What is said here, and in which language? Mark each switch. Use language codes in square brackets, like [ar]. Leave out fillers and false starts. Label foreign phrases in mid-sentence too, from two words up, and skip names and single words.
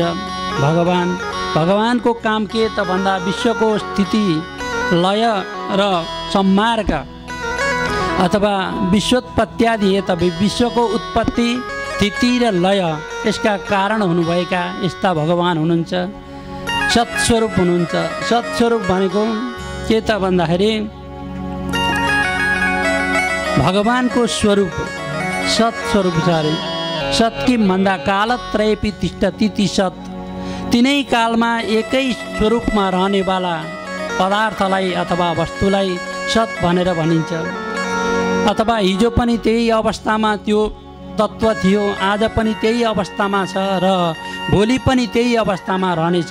[ne] भगवानको काम के त भन्दा विश्वको स्थिति लय र संहारका अथवा [sa] विश्वोत्पत्त्यादि हेतवे [ne] विश्वको उत्पत्ति स्थिति र लय यसका कारण हुनुभएका यस्ता भगवान् हुनुहुन्छ। सत्स्वरूप हुनुहुन्छ। सत्स्वरूप भनेको के त भन्दाखेरि भगवानको स्वरूप सत्स्वरूप छ अरे। [sa] सत् किम भन्दा कालत्रयपि तिष्ठति ति सत्, [ne] तिनै कालमा एकै स्वरूपमा रहनेवाला पदार्थलाई अथवा वस्तुलाई सत् भनेर भनिन्छ। अथवा हिजो पनि त्यही अवस्थामा त्यो तत्त्व थियो, आज पनि त्यही अवस्थामा छ र भोलि पनि त्यही अवस्थामा रहनेछ।